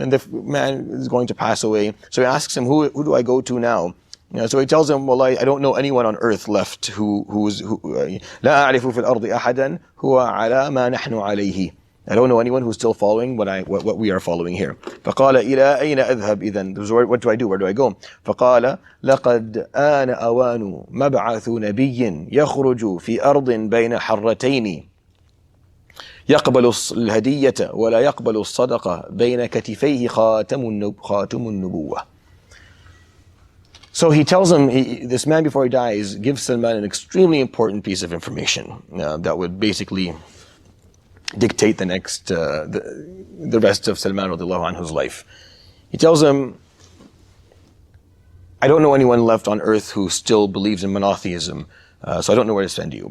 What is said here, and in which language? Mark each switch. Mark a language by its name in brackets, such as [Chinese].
[English] And the man is going to pass away. So he asks him, who do I go to now? So he tells him, well, I don't know anyone on earth left who [Arabic] لا أعرف في الأرض أحدا هو على ما نحن عليه. [English] I don't know anyone who's still following what we are following here. [Arabic] فقال إلى أين أذهب إذن? [English] What do I do? Where do I go? [Arabic] فقال لقد آن أوان مبعث نبي يخرج في أرض بين حرتين يقبل الهدية ولا يقبل الصدقة بين كتفيه خاتم النبوة. [English] So he tells him, this man before he dies gives Salman an extremely important piece of information that would basically dictate the next, the rest of Salman radiallahu anhu's life. He tells him, I don't know anyone left on earth who still believes in monotheism, so I don't know where to send you.